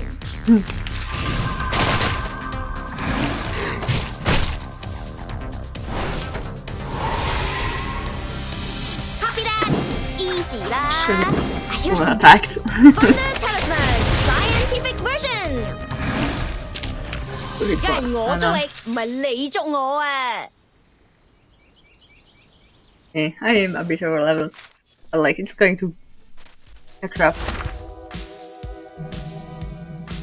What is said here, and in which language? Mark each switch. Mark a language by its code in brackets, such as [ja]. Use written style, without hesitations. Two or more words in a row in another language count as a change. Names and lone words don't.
[en] Copy that! Easy lah! I hear some attacked. Thunder Talisman Scientific Version! [yue] 梗係我捉你，唔係你捉我啊！ [en] I am a bit over level. But like it's going to catch up.